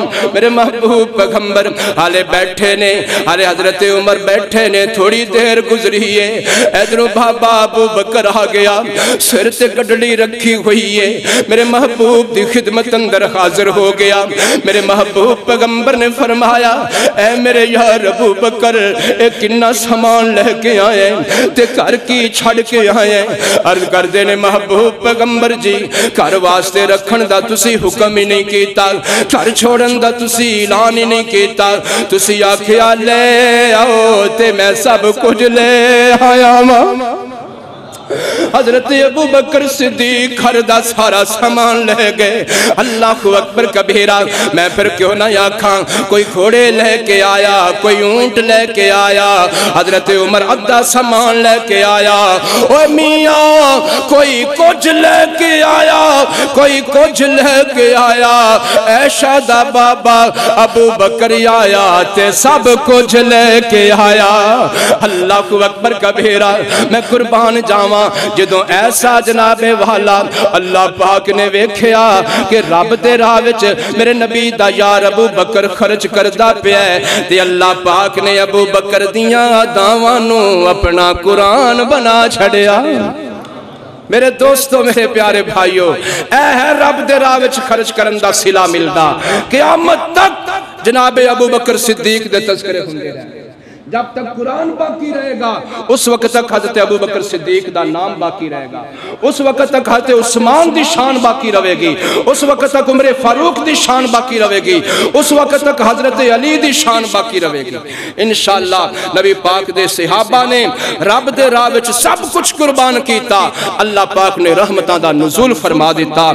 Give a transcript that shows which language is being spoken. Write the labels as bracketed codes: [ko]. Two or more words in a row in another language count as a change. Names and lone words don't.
[pa] میرے محبوب پیغمبر حالے بیٹھے نے، حالے حضرت عمر بیٹھے نے، تھوڑی دیر گزری ہے، ادھروں بابا ابو بکر آ گیا، سر تے گڈڑی رکھی ہوئی ہے، میرے محبوب دی خدمت اندر حاضر ہو گیا۔ میرے محبوب پیغمبر نے فرمایا اے میرے یار ابو بکر اے کنا سامان لے کے آئے تے گھر کی چھڑ کے آئے۔ عرض کر دینے محبوب پیغمبر جی گھر واسطے رکھن دا تسی حکم ہی نہیں کیتا، گھر چھوڑن دا تسی اعلان ہی نہیں کیتا، تسی آکھیا لے آؤ تے میں سب کچھ لے آیا ماں۔ حضرت ابو بکر صدیق گھر دا سارا سامان لے گئے۔ [ar] اللہ اکبر کبیرہ۔ [pa] میں پھر کیوں نہ آکھاں کوئی گھوڑے لے کے آیا، کوئی اونٹ لے کے آیا، حضرت عمر ادھا سامان لے کے آیا، اوہ میاں کوئی کچھ لے کے آیا، کوئی کچھ لے کے آیا، عائشہ دا بابا ابو بکر آیا تے سب کچھ لے کے آیا۔ [ar] اللہ اکبر کبیرہ۔ [pa] میں قربان جاواں جدوں ایسا جناب والا اللہ پاک نے ویکھیا کہ رب دے راہ وچ میرے نبی دا یار ابو بکر خرچ کردا پیا ہے تے اللہ پاک نے ابو بکر دیاں اداواں نو اپنا قرآن بنا چھڑیا۔ میرے دوستو میرے پیارے بھائیو، اے ہے رب دے راہ وچ خرچ کرن دا صلہ ملدا، قیامت تک جناب ابو بکر صدیق دے تذکرے ہوندے رہے۔ جب تک قرآن باقی رہے گا اس وقت تک حضرت ابو بکر صدیق دا نام باقی رہے گا، اس وقت تک حضرت عثمان دی شان باقی رہے گی، اس وقت تک عمر فاروق دی شان باقی رہے گی، اس وقت تک حضرت علی دی شان باقی رہے گی۔ انشاءاللہ نبی پاک دے صحابہ نے رب دے راہ وچ سب کچھ قربان کیتا، اللہ پاک نے رحمتاں دا نزول فرما دیتا۔